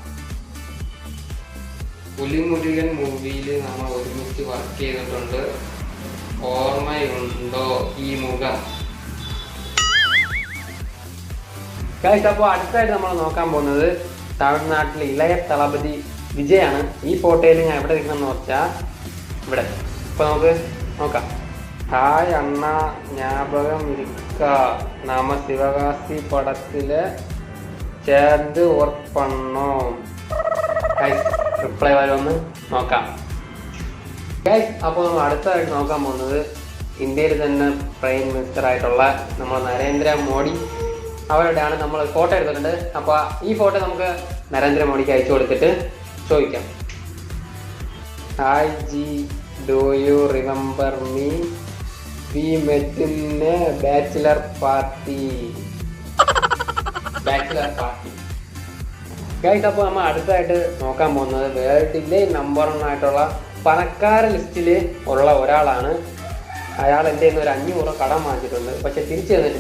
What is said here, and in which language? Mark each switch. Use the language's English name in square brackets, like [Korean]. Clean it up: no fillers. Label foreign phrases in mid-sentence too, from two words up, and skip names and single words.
[Malayalam] പുലിമുരുകൻ മൂവിയിൽ നമ്മൾ ഒരുമിച്ച് വർക്ക് ചെയ്തിട്ടുണ്ട്, ഓർമ്മയുണ്ടോ ഈ മുഖം? അപ്പോൾ അടുത്തായിട്ട് നമ്മൾ നോക്കാൻ പോകുന്നത് തമിഴ്നാട്ടിലെ ഇളയ തളപതി വിജയാണ്. ഈ ഫോട്ടോയിൽ ഞാൻ എവിടെ നിൽക്കണമെന്ന് വെച്ചാൽ ഇവിടെ. ഇപ്പൊ നമുക്ക് നോക്കാം. ഹായ് അണ്ണ, [Tamil] ஞாபகம் இருக்கா? நாம சிவகாசி படத்துல சேர்ந்து ஒர்க் பண்ணோம். [Malayalam] റിപ്ലൈ വരുമെന്ന് നോക്കാം. അപ്പോൾ നമ്മൾ അടുത്തതായിട്ട് നോക്കാൻ പോകുന്നത് ഇന്ത്യയിൽ തന്നെ [English] prime minister [Malayalam] ആയിട്ടുള്ള നമ്മൾ നരേന്ദ്രമോദി അവരുടെയാണ്. നമ്മൾ ഫോട്ടോ എടുത്തിട്ടുണ്ട്. അപ്പോൾ ഈ ഫോട്ടോ നമുക്ക് നരേന്ദ്രമോദിക്ക് അയച്ചു കൊടുത്തിട്ട് ചോദിക്കാം. ഹായ് ജി, [English] Do you remember me? We met in a bachelor party. [Malayalam] അപ്പോൾ നമ്മൾ അടുത്തായിട്ട് നോക്കാൻ പോകുന്നത് വേൾഡിലെ നമ്പർ 1 ആയിട്ടുള്ള പണക്കാര ലിസ്റ്റിൽ ഉള്ള ഒരാളാണ്. അയാൾ എൻ്റെ കയ്യിൽ നിന്ന് ഒരു 500 കടം വാങ്ങിച്ചിട്ടുണ്ട്, പക്ഷെ തിരിച്ചു തന്നിട്ടില്ല.